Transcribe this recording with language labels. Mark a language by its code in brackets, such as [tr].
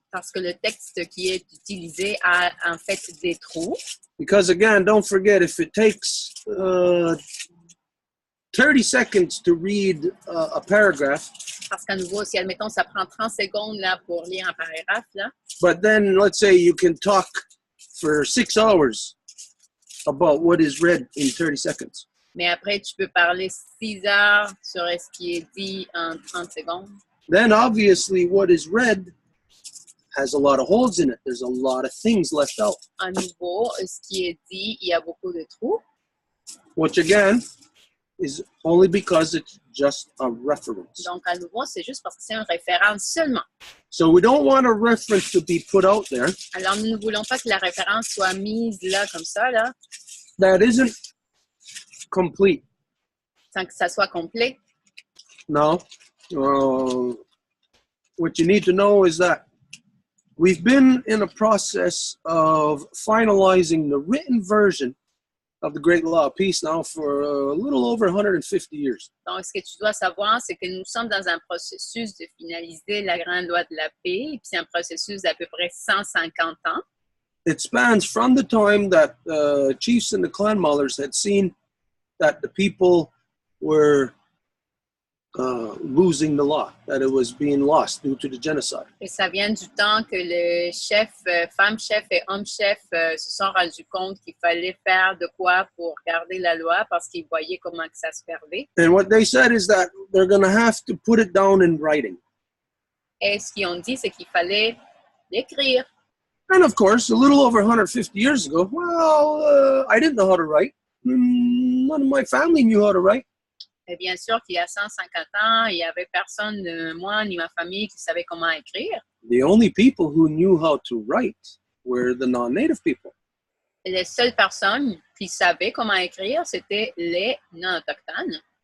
[fr] parce que le texte qui est utilisé a en fait des trous. [en] Because again, don't forget, if it takes 30 seconds to read a paragraph, [fr] Parce qu'à nouveau, si admettons, ça prend 30 secondes là, pour lire un paragraphe, là, [en] but then let's say you can talk for 6 hours about what is read in 30 seconds. [fr] mais après, tu peux parler 6 heures sur ce qui est dit en 30 secondes. [en] Then obviously what is read has a lot of holes in it. There's a lot of things left out, [fr] À nouveau, ce qui est dit, il y a beaucoup de trous. [en] which again is only because it's just a reference. [fr] Donc, à nouveau, c'est juste parce que c'est une référence seulement. [en] So we don't want a reference to be put out there [fr] Alors, nous ne voulons pas que la référence soit mise là, comme ça, là, [en] that isn't complete. [fr] sans que ça soit complet. [en] No. What you need to know is that we've been in a process of finalizing the written version of the Great Law of Peace now for a little over 150 years. [fr] Donc, ce que tu dois savoir, c'est que nous sommes dans un processus de finaliser la Grande Loi de la Paix, et puis c'est un processus d'à peu près 150 ans. [en] It spans from the time that chiefs and the clan mothers had seen that the people were losing the law, that it was being lost due to the genocide. [fr] Et ça vient du temps que les chefs, femmes chefs et hommes chefs se sont rendus compte qu'il fallait faire de quoi pour garder la loi parce qu'ils voyaient comment que ça se perdait. [en] And what they said is that they're going to have to put it down in writing. [fr] Et ce qu'ils ont dit, c'est qu'il fallait l'écrire. [en] And of course, a little over 150 years ago, well, I didn't know how to write. None of my family knew how to write. [fr] Et bien sûr qu'il y a 150 ans, il n'y avait personne, moi ni ma famille, qui savait comment écrire. [en] The only people who knew how to write were the non-native people. [fr] Et les seules personnes qui savaient comment écrire, c'était les non-autochtones.